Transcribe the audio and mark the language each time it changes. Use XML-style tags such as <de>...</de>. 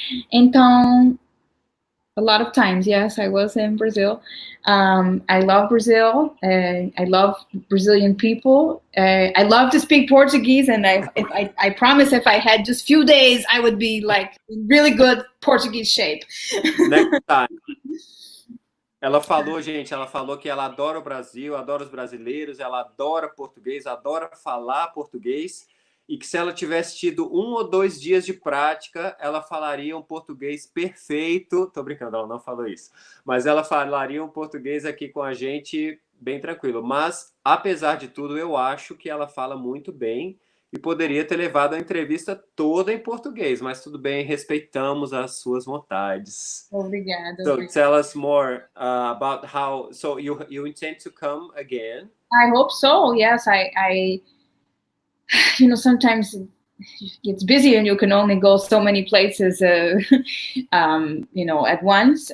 <en>Então, a lot of times, yes, I was in Brazil. I love Brazil. I love Brazilian people. I love to speak Portuguese, and I promise if I had just few days, I would be like in really good Portuguese shape. Next time.</en> <pt>Ela falou, gente, que ela adora o Brasil, adora os brasileiros, ela adora português, adora falar português, e que se ela tivesse tido 1 ou 2 dias de prática, ela falaria um português perfeito. Tô brincando, ela não falou isso. Mas ela falaria um português aqui com a gente bem tranquilo. Mas, apesar de tudo, eu acho que ela fala muito bem e poderia ter levado a entrevista toda em português, mas tudo bem, respeitamos as suas vontades. Obrigada.</pt> <en>So tell us more about how, so you intend to come again? I hope so, yes. I sometimes it gets busy and you can only go so many places, at once.</en>